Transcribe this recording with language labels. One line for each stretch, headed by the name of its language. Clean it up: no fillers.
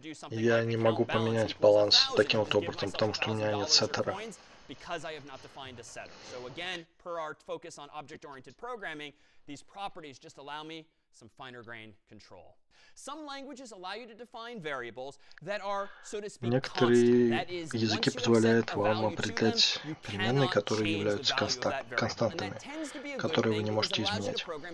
Russian: Я не могу поменять баланс таким вот образом, потому что у меня нет сеттера.
English: Because I have not defined a setter. So again, per our focus on object-oriented programming, these properties just allow me some finer-grained control. Some languages allow you to define variables that are, so to speak,
Russian: Некоторые языки позволяют вам определять переменные, которые являются константами, которые вы не можете изменять.